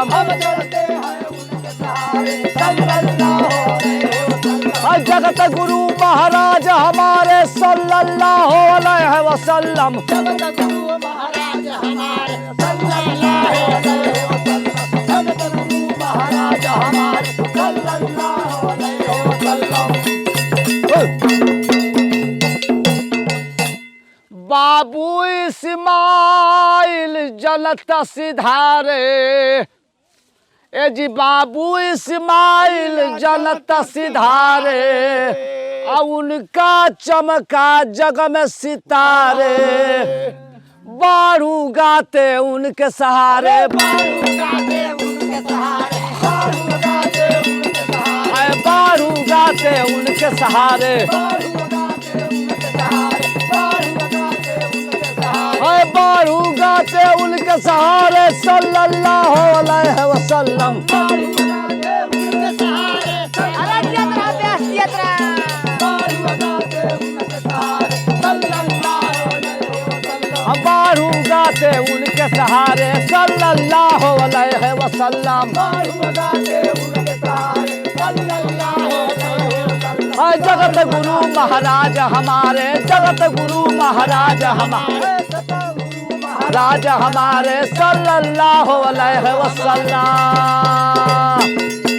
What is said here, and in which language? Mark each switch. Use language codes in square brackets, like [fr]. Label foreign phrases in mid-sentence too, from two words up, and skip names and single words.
[hi] हम चलते हैं उनके सहारे [ar] صلى الله عليه وسلم. [hi] जगत गुरु महाराज हमारे [ar] صلى الله عليه وسلم. [hi] जगत गुरु महाराज हमारे [ar] صلى الله عليه وسلم. [hi] जगत गुरु महाराज हमारे [ar] صلى الله عليه وسلم. [hi] बाबू इस्माइल जन्नत सिधारे, ए जी बाबू इस्माइल जन्नत सिधारे, उनका चमका जग में सितारे, बारू गाते उनके सहारे, बारू गाते उनके सहारे, बारू गाते उनके सहारे, बारू गाते उनके सहारे, बारू गाते उनके सहारे, बारू गाते उनके सहारे, बारू गाते उनके सहारे [ar] صلى الله عليه وسلم. [hi] बारू गाते उनके सहारे, अरे यात्रा बेस यात्रा बारू गाते उनके सहारे [ar] صلى الله عليه وسلم. [hi] बारू गाते उनके सहारे [ar] صلى الله عليه وسلم. [hi] बारू गाते उनके सहारे [ar] صلى الله عليه وسلم. [hi] जगत गुरु महाराज हमारे, जगत गुरु महाराज हमारे, राज हमारे [ar] صلى الله عليه وسلم.